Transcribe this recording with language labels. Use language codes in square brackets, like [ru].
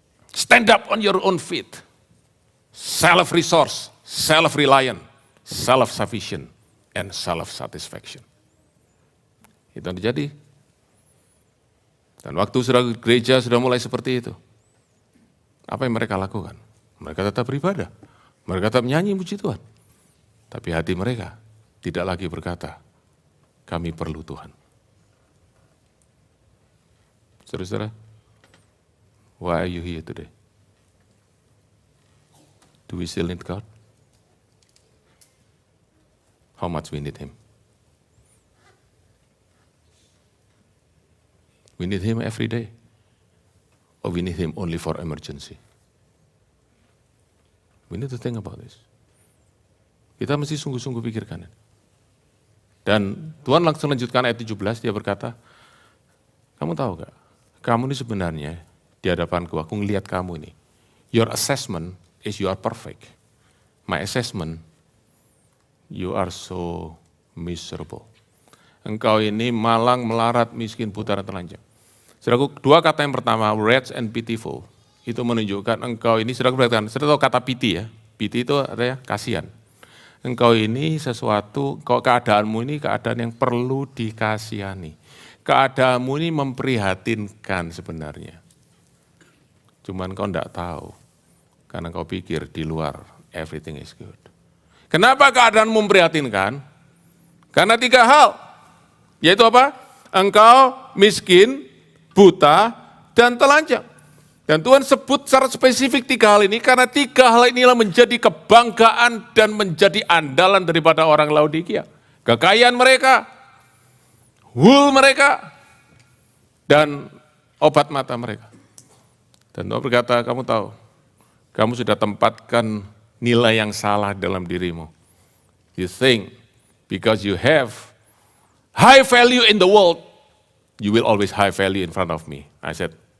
[en] Stand up on your own feet. Self-resource, self-reliant, self-sufficient, and self-satisfaction. [id] Itu yang terjadi. Dan waktu sudah gereja sudah mulai seperti itu. Apa yang mereka lakukan? Mereka tetap beribadah. Mereka tetap menyanyi puji Tuhan. Tapi hati mereka tidak lagi berkata, kami perlu Tuhan. [en] Saudara-saudara, why are you here today? Do we still need God? How much we need Him? We need Him every day. Or we need Him only for emergency? We need to think about this. [id] Kita mesti sungguh-sungguh pikirkan. Dan Tuhan langsung lanjutkan ayat 17, dia berkata, kamu tahu gak, kamu ini sebenarnya di hadapanku, aku ngelihat kamu ini. [en] Your assessment is you are perfect. My assessment, you are so miserable. [id] Engkau ini malang, melarat, miskin, buta, dan telanjang. Saudaraku, dua kata yang pertama, [en] wretched and pitiful, [id] itu menunjukkan engkau ini, saudaraku berkatakan, saudara tahu kata pity ya, pity itu artinya kasihan. Engkau ini sesuatu, keadaanmu ini keadaan yang perlu dikasihani. Keadaanmu ini memprihatinkan sebenarnya. Cuman kau enggak tahu, karena kau pikir di luar [en] everything is good. [id] Kenapa keadaan memprihatinkan? Karena tiga hal, yaitu apa? Engkau miskin, buta, dan telanjang. Dan Tuhan sebut secara spesifik tiga hal ini, karena tiga hal inilah menjadi kebanggaan dan menjadi andalan daripada orang Laodikia. Kekayaan mereka, wool mereka, dan obat mata mereka. Dan Tuhan berkata, kamu tahu, kamu sudah tempatkan nilai yang salah dalam dirimu. [en] You think, because you have high value in the world, you will always high value in front of me. I said,